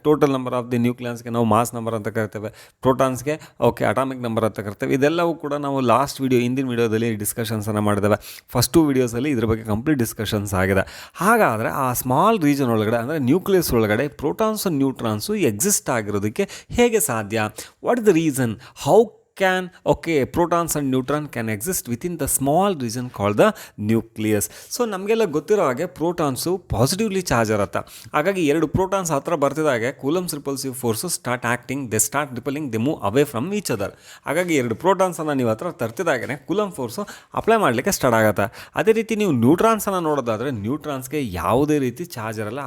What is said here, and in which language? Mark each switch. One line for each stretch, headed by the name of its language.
Kannada: Total number of the ನ್ಯೂಕ್ಲಿಯನ್ಸ್ಗೆ ನಾವು mass number ಅಂತ ಕರಿತೇವೆ, ಪ್ರೋಟಾನ್ಸ್ಗೆ ಓಕೆ ಅಟಾಮಿಕ್ ನಂಬರ್ ಅಂತ ಕರಿತೇವೆ. ಇದೆಲ್ಲವೂ ಕೂಡ ನಾವು ಲಾಸ್ಟ್ ಹಿಂದಿನ ವಿಡಿಯೋದಲ್ಲಿ ಡಿಸ್ಕಷನ್ಸನ್ನು ಮಾಡಿದ್ದೇವೆ. ಫಸ್ಟ್ 2 ವಿಡಿಯೋಸಲ್ಲಿ ಇದ್ರ ಬಗ್ಗೆ ಕಂಪ್ಲೀಟ್ ಡಿಸ್ಕಷನ್ಸ್ ಆಗಿದೆ. ಹಾಗಾದರೆ ಆ ಸ್ಮಾಲ್ ರೀಜನ್ ಒಳಗಡೆ ಅಂದರೆ ನ್ಯೂಕ್ಲಿಯಸ್ ಒಳಗಡೆ ಪ್ರೋಟಾನ್ಸು ನ್ಯೂಟ್ರಾನ್ಸು ಎಕ್ಸಿಸ್ಟ್ ಆಗಿರೋದಕ್ಕೆ ಹೇಗೆ ಸಾಧ್ಯ?
English: What is the reason? How can protons and neutron can exist within the small region called the nucleus.
Kannada: So ನಮಗೆಲ್ಲ ಗೊತ್ತಿರೋ ಹಾಗೆ ಪ್ರೋಟಾನ್ಸು ಪಾಸಿಟಿವ್ಲಿ ಚಾರ್ಜ್ ಇರುತ್ತೆ. ಹಾಗಾಗಿ ಎರಡು ಪ್ರೋಟಾನ್ಸ್ ಹತ್ರ ಬರ್ತಿದ್ದಾಗೆ coulombs repulsive force start acting,
English: They start repelling, they move away from each other.
Kannada: ಹಾಗಾಗಿ ಎರಡು ಪ್ರೋಟಾನ್ಸನ್ನು ನೀವು ಹತ್ರ ತರ್ತಿದ್ದಾಗೆ ಕೂಲಂಬ್ ಫೋರ್ಸು ಅಪ್ಲೈ ಮಾಡಲಿಕ್ಕೆ ಸ್ಟಾರ್ಟ್ ಆಗುತ್ತೆ. ಅದೇ ರೀತಿ ನೀವು ನ್ಯೂಟ್ರಾನ್ಸನ್ನು ನೋಡೋದಾದರೆ ನ್ಯೂಟ್ರಾನ್ಸ್ಗೆ ಯಾವುದೇ ರೀತಿ ಚಾರ್ಜ್ ಇರಲ್ಲ.